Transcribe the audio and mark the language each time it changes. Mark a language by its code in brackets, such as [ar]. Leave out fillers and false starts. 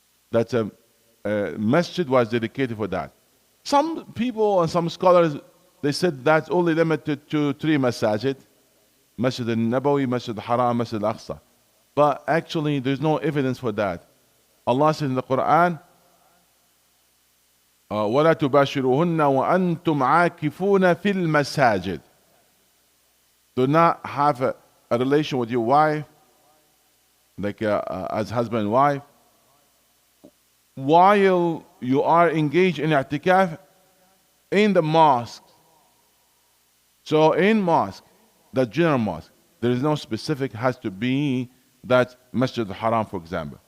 [en] That's a masjid was dedicated for that. Some people and some scholars, they said that's only limited to 3 masajid: Masjid al-Nabawi, Masjid al-Haram, Masjid al-Aqsa. But actually, there's no evidence for that. [ar] Allah says in the Quran, وَلَا تُبَاشِرُهُنَّ وَأَنْتُمْ عَاكِفُونَ فِي الْمَسَاجِدِ. [en] Do not have a relation with your wife, like as husband and wife, while you are engaged in i'tikaf in the mosque. So in mosque, the general mosque, there is no specific has to be that Masjid al-Haram, for example.